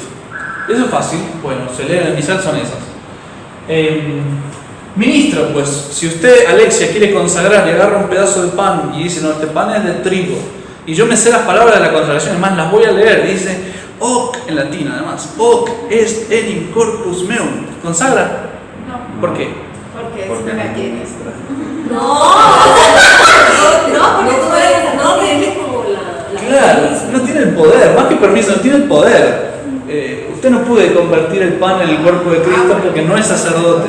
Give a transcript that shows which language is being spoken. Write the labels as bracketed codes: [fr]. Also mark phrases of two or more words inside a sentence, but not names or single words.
[es] Eso es fácil, bueno, se lee en el misal, son esas. Ministro, pues, si usted, Alexia, quiere consagrar y agarra un pedazo de pan y dice, no, este pan es de trigo, y yo me sé las palabras de la consagración, además las voy a leer, dice, hoc, en latín además, [la] hoc est enim corpus meum, [es] ¿consagra? No, ¿Por qué? porque es Porque una no. tienes. No, porque tú eres, no tienes como la Claro, no tiene el poder, más que permiso, no tiene el poder. Usted no puede convertir el pan en el cuerpo de Cristo porque no es sacerdote.